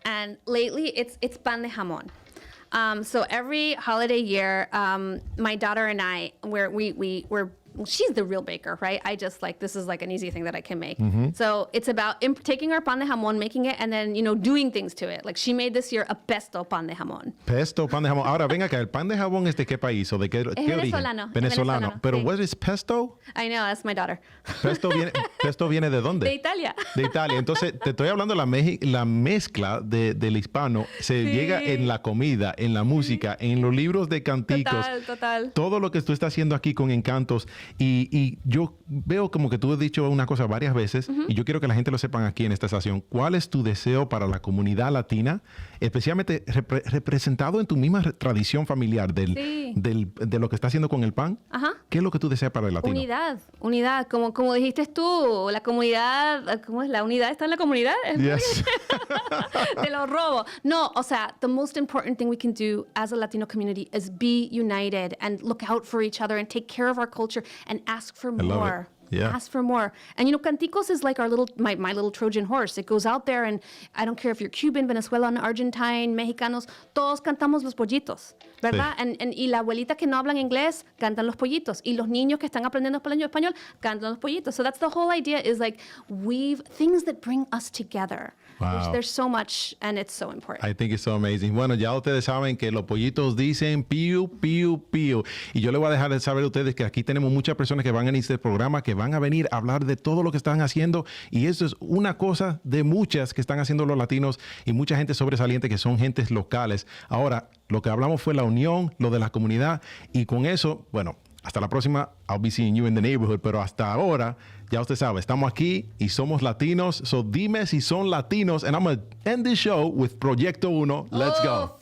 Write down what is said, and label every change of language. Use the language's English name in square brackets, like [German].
[English] And lately, it's pan de jamón. So every holiday year, my daughter and I, we're she's the real baker, right? I just like, this is like an easy thing that I can make. Mm-hmm. So it's about taking our pan de jamón, making it, and then, doing things to it. Like she made this year a pesto pan de jamón. Pesto, pan de jamón. [Spanish] Ahora, venga acá, ¿el pan de jamón es de qué país o de qué venezolano, origen? es Venezolano. Pero, sí. [English] what is pesto? I know, that's my daughter. [Spanish] ¿Pesto viene de dónde? De Italia. De Italia. Entonces, te estoy hablando de la mezcla del hispano. Se llega en la comida, en la música, en los libros de canticos. Total. Todo lo que tú estás haciendo aquí con Encantos. Y yo veo como que tú has dicho una cosa varias veces, y yo quiero que la gente lo sepan aquí en esta estación. ¿Cuál es tu deseo para la comunidad latina, especialmente representado en tu misma tradición familiar de lo que está haciendo con el pan? Ajá. ¿Qué es lo que tú deseas para el latino? Unidad. Como dijiste tú, la comunidad, ¿cómo es? La unidad está en la comunidad. [English] Yes. [Spanish] Te lo robo. [English] No, o sea, the most important thing we can do as a Latino community is be united and look out for each other and take care of our culture and ask for love more. it. Yeah. Ask for more. And Canticos is like my little Trojan horse. It goes out there, and I don't care if you're Cuban, Venezuelan, Argentine, Mexicanos, todos cantamos los pollitos, ¿verdad? [Spanish] Sí. Y la abuelita que no hablan inglés cantan los pollitos. [English] Y los niños que están aprendiendo español cantan los pollitos. So that's the whole idea, is like weave things that bring us together. Wow. There's so much, and it's so important. [Spanish] I think it's so amazing. Bueno, ya ustedes saben que los pollitos dicen piu, piu, piu. Y yo les voy a dejar de saber a ustedes que aquí tenemos muchas personas que van a este programa, que van a venir a hablar de todo lo que están haciendo. Y eso es una cosa de muchas que están haciendo los latinos y mucha gente sobresaliente que son gentes locales. Ahora, lo que hablamos fue la unión, lo de la comunidad. Y con eso, bueno, hasta la próxima. [English] I'll be seeing you in the neighborhood. [Spanish] Pero hasta ahora, ya usted sabe, estamos aquí y somos latinos. So dime si son latinos. [English] And I'm going to end this show with Proyecto Uno. Let's go.